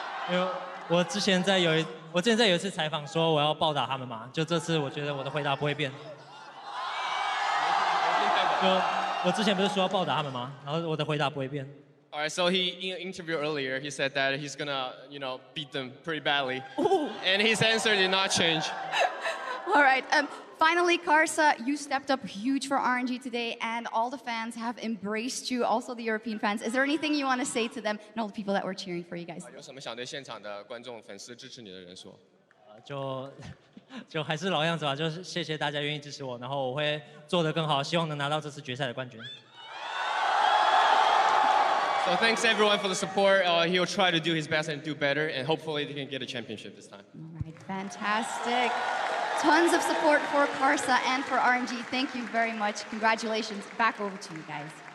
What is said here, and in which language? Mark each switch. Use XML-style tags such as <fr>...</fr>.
<zh>因为我之前在有一次采访说我要暴打他们嘛，就这次我觉得我的回答不会变。就我之前不是说要暴打他们吗？然后我的回答不会变。</zh> <en>Alright, so in an interview earlier, he said that he's gonna, beat them pretty badly, and his answer did not change. All right. Finally, Karsa, you stepped up huge for RNG today, and all the fans have embraced you, also the European fans. Is there anything you want to say to them and all the people that were cheering for you guys?</en> <zh>有什么想对现场的观众、粉丝支持你的人说？就还是老样子吧，就是谢谢大家愿意支持我，然后我会做得更好，希望能拿到这次决赛的冠军。</zh> <en>So thanks everyone for the support. He'll try to do his best and do better, and hopefully they can get a championship this time. All right, fantastic. Tons of support for Karsa and for RNG. Thank you very much. Congratulations. Back over to you guys.</en>